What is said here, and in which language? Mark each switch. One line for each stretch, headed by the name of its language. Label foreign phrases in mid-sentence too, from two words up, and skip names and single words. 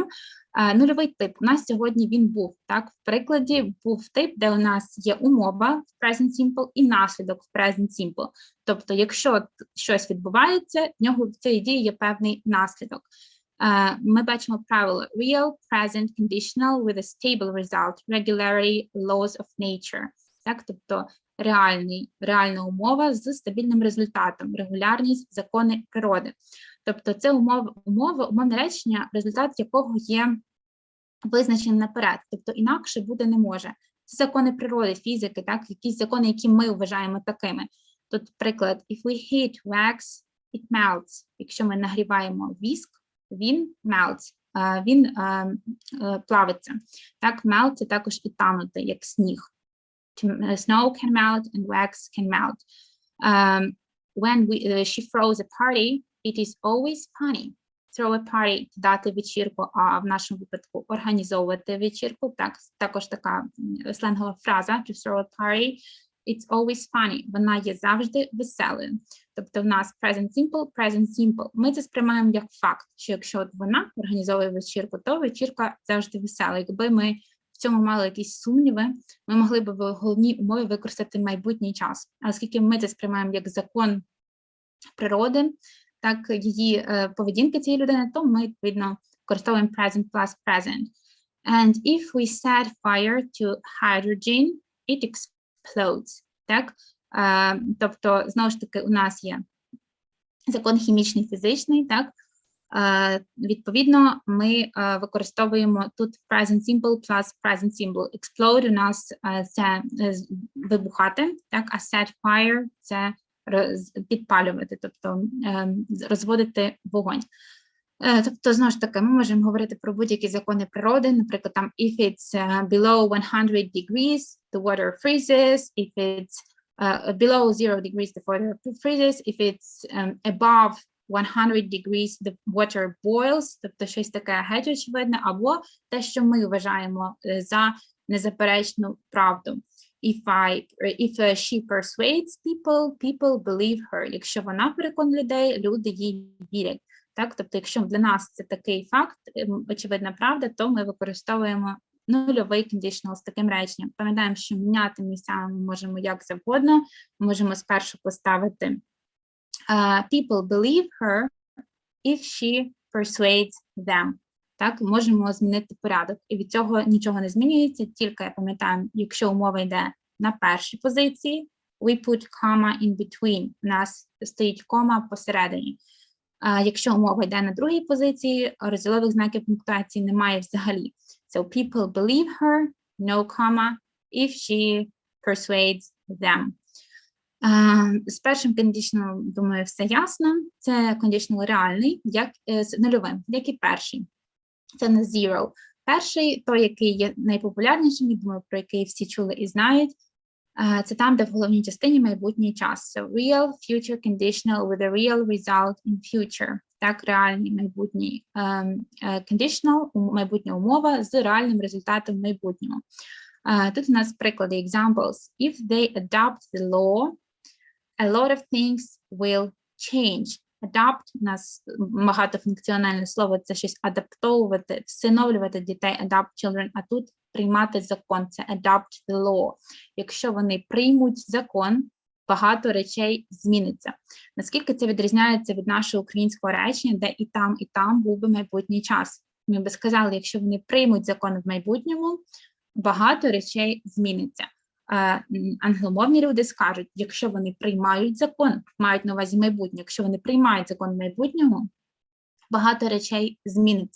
Ukrainian: Нульовий тип у нас сьогодні він був, так, в прикладі був тип, де у нас є умова в
English: present simple
Ukrainian: і наслідок в
English: present simple.
Ukrainian: Тобто, якщо щось відбувається, в нього в цій дії є певний наслідок. Ми бачимо правило
English: real, present, conditional with a stable result, regularity, laws of nature.
Ukrainian: Так, тобто реальна умова з стабільним результатом, регулярність, закони природи. Тобто це умовне речення, результат якого є визначений наперед, тобто інакше буде не може. Це закони природи, фізики, так, якісь закони, які ми вважаємо такими. Тут приклад,
English: if we heat wax, it melts.
Ukrainian: Якщо ми нагріваємо віск, він melts, він плавиться. Так, melt – це також і танути, як сніг.
English: Snow can melt and wax can melt. When she throws a party, it is always funny. Throw a party –
Ukrainian: дати вечірку, а в нашому випадку організовувати вечірку. Так, також така сленгова фраза
English: to throw a party. It's always funny.
Ukrainian: Вона є завжди веселою. Тобто в нас
English: present simple.
Ukrainian: Ми це сприймаємо як факт, що якщо от вона організовує вечірку, то вечірка завжди весела. Якби ми в цьому мали якісь сумніви, ми могли б в головній умові використати майбутній час. А оскільки ми це сприймаємо як закон природи, так, її поведінки цієї людини, то ми, відповідно, використовуємо
English: present plus present. And if we set fire to hydrogen, it explodes.
Ukrainian: Так? Тобто, знову ж таки, у нас є закон хімічний, фізичний, так? Відповідно, ми використовуємо тут
English: present simple plus present simple.
Ukrainian: Explode у нас це вибухати, так? А
English: set fire –
Ukrainian: це підпалювати, тобто розводити вогонь. Тобто, знову ж таки, ми можемо говорити про будь-які закони природи, наприклад, там,
English: if it's below 100 degrees, the water freezes, if it's below 0 degrees, the water freezes, if it's above 100 degrees, the water boils,
Ukrainian: тобто щось таке геть очевидне, або те, що ми вважаємо за незаперечну правду.
English: If she persuades people, people believe her.
Ukrainian: Якщо вона переконує людей, люди їй вірять. Так? Тобто, якщо для нас це такий факт, очевидна правда, то ми використовуємо нульовий conditional з таким реченням. Пам'ятаємо, що міняти місцями ми можемо як завгодно. Ми можемо спершу поставити
English: People believe her if she persuades them.
Ukrainian: Так, можемо змінити порядок. І від цього нічого не змінюється, тільки, пам'ятаємо, якщо умова йде на першій позиції,
English: we put comma in between.
Ukrainian: У нас стоїть кома посередині. Якщо умова йде на другій позиції, розділових знаків пунктуації немає взагалі.
English: So people believe her, no comma, if she persuades them.
Ukrainian: З першим conditional, думаю, все ясно. Це conditional реальний, як з нульовим, як і перший. Це не zero. Перший, той, який є найпопулярнішим, я думаю, про який всі чули і знають, це там, де в головній частині майбутній час.
English: So real future conditional with a real result in future.
Ukrainian: Так, реальний майбутній conditional, майбутня умова з реальним результатом в майбутньому. Тут у нас приклади,
English: examples. If they adopt the law, a lot of things will change.
Ukrainian: Adopt у нас багатофункціональне слово, це щось адаптовувати, всиновлювати дітей,
English: adopt children,
Ukrainian: а тут приймати закон, це
English: adopt the law.
Ukrainian: Якщо вони приймуть закон, багато речей зміниться. Наскільки це відрізняється від нашого українського речення, де і там був би майбутній час. Ми би сказали, якщо вони приймуть закон в майбутньому, багато речей зміниться. Англомовні люди скажуть, якщо вони приймають закон, мають на увазі майбутнє, якщо вони приймають закон в майбутньому, багато речей зміниться.